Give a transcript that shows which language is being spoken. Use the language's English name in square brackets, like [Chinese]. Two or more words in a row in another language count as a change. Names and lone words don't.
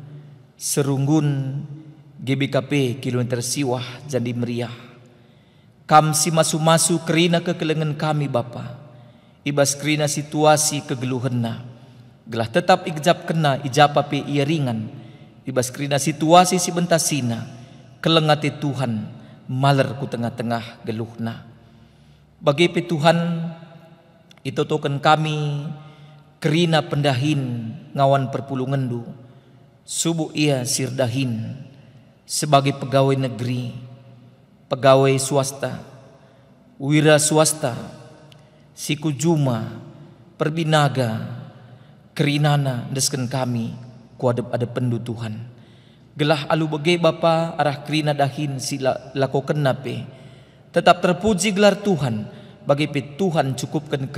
[Batak Karo] serunggun GBKP kilometer siwah jadi meriah kam si masu-masu kerina kekelengan kami Bapa ibas kerina situasi kegeluhenna gelah tetap ijab kena ijapa pe ia ringan ibas kerina situasi si bentasina kelengati Tuhan maler ku tengah-tengah geluhna bagi pe Tuhan itu token kami kerina pendahin ngawan perpulungendu subuh ia sirdahin sebagai [Indonesian] pegawai negeri pegawai swasta wira swasta [Batak Karo] siku juma perbinaga kerinana desken kami kuadep ada pendu Tuhan gelah alu bege Bapa arah kerina dahin sila lakoken nape tetap terpuji gelar Tuhan bagi pe Tuhan cukupkan